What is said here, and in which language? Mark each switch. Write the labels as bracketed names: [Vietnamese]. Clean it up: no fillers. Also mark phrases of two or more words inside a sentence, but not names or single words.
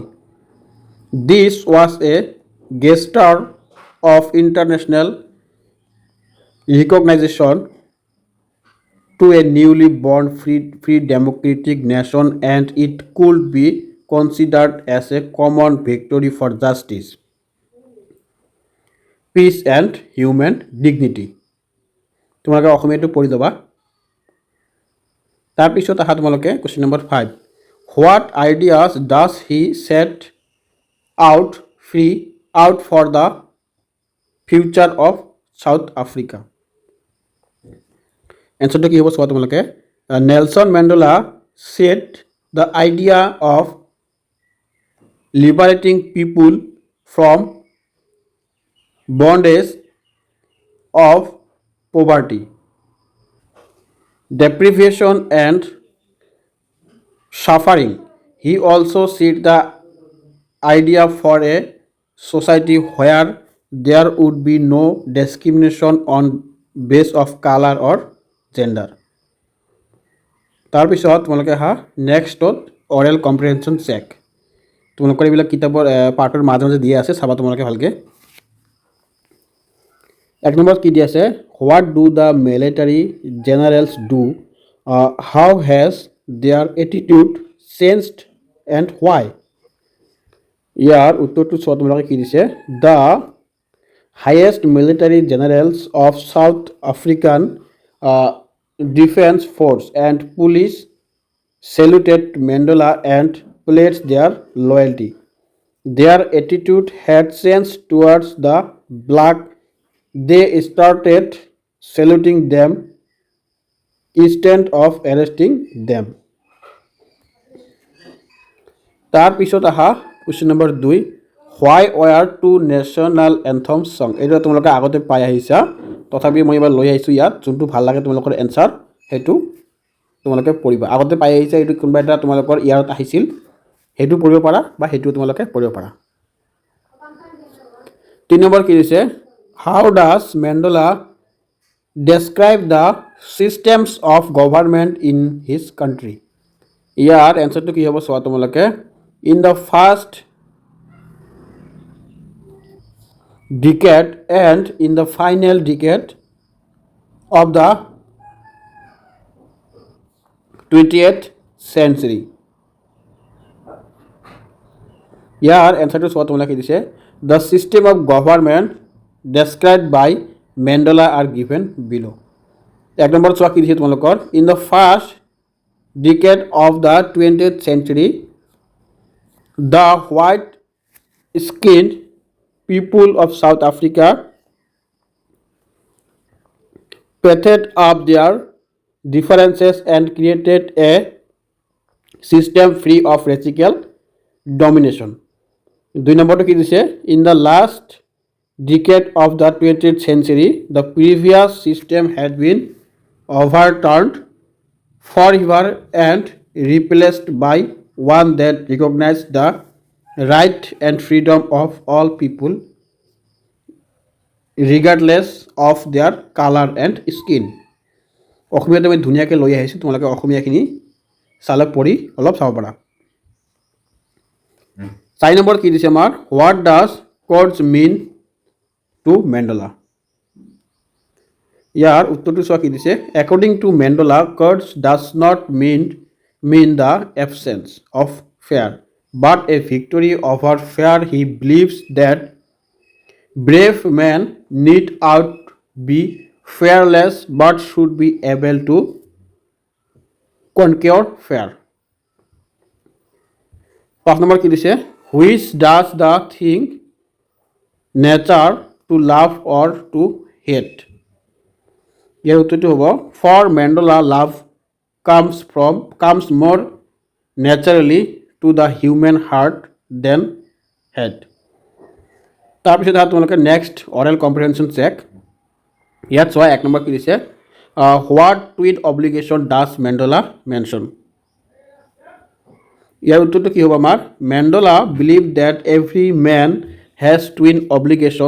[English] This was a gesture of international recognition to a newly born free democratic nation, and it could be considered as a common victory for justice, peace and human dignity. [Assamese] তোমালোকে অসমীয়াটো পঢ়ি যাবা. তাৰপিছত আহা তোমালোকে কুৱেশ্যন নম্বৰ 5. [English] What ideas does he set out for the future of South Africa? [Assamese] এনচাৰটো কি হ'ব চোৱা তোমালোকে. [English] Nelson Mandela set the idea of liberating people from bondage of poverty, deprivation and suffering. He also set the idea for a society where there would be no discrimination on base of color or gender. [Assamese] তাৰপিছত তোমালোকে আহা নেক্সটত [English] oral comprehension check. [Assamese] তোমালোকৰ এইবিলাক কিতাপৰ পাৰ্টৰ মাজে মাজে দিয়া আছে, চাবা তোমালোকে ভালকৈ. এক নম্বৰত কি দি আছে, [English] What do the military generals do, how has their attitude changed and why? [Assamese] ইয়াৰ উত্তৰটো চোৱা তোমালোকে কি দিছে. [English] The highest military generals of South African Defence Force and police saluted Mandela and pledged their loyalty. Their attitude had changed towards the black. They started saluting them instead of arresting them. [Assamese] তাৰপিছত আহা কুৱেশ্যন নম্বৰ 2. [English] Why were two national anthem sung? [Assamese] এইটো তোমালোকে আগতে পাই আহিছা, তথাপি মই এবাৰ লৈ আহিছোঁ ইয়াত. যোনটো ভাল লাগে তোমালোকৰ এনচাৰ সেইটো তোমালোকে পঢ়িবা. আগতে পাই আহিছা, এইটো কোনোবা এটা তোমালোকৰ ইয়াৰত আহিছিল, সেইটো পঢ়িব পাৰা বা সেইটো তোমালোকে পঢ়িব পাৰা. 3 নম্বৰ কি দিছে, [English] How does Mandela describe the systems of government in his country? [Assamese] ইয়াৰ এনচাৰটো কি হ'ব চোৱা তোমালোকে. [English] In the first decade and in the final decade of the 20th century. [Assamese] ইয়াৰ এনচাৰটো চোৱা তোমালোকে দিছে. [English] The system of government described by Mandela are given below. [Assamese] 1 নম্বৰত চোৱা কি দিছে তোমালোকৰ. [English] In the first decade of the 20th century, the white skinned people of South Africa patched up their differences and created a system free of racial domination. [Assamese] 2 নম্বৰটো কি দিছে. [English] In the last decade of the 20th century, the previous system had been overturned forever and replaced by one that recognizes the right and freedom of all people regardless of their color and skin. [Assamese] অসমীয়াত মই ধুনীয়াকৈ লৈ আহিছোঁ, তোমালোকে অসমীয়াখিনি চালে পঢ়ি অলপ চাব পাৰা। 4 নম্বৰ কি দিছে আমাৰ, [English] What does courage mean to Mandela. [Assamese] ইয়াৰ উত্তৰটো চোৱা কি দিছে, [English] According to Mandela courage does not mean the absence of fear but a victory over fear. He believes that brave men need out be fearless but should be able to conquer fear. [Assamese] 5 number কি দিছে, [English] which does the thing nature to love or to hate. [Assamese] ইয়াৰ উত্তৰটো হ'ব, [English] for Mandela love comes more naturally to the human heart than hate. [Assamese] তাৰপিছত তোমালোকে [English] Next oral comprehension check. [Assamese] ইয়াত চোৱা 1 নম্বৰ কি দিছে, [English] What twin obligation does Mandela mention. [Assamese] ইয়াৰ উত্তৰটো কি হ'ব আমাৰ, [English] Mandela believe that every man has twin obligation.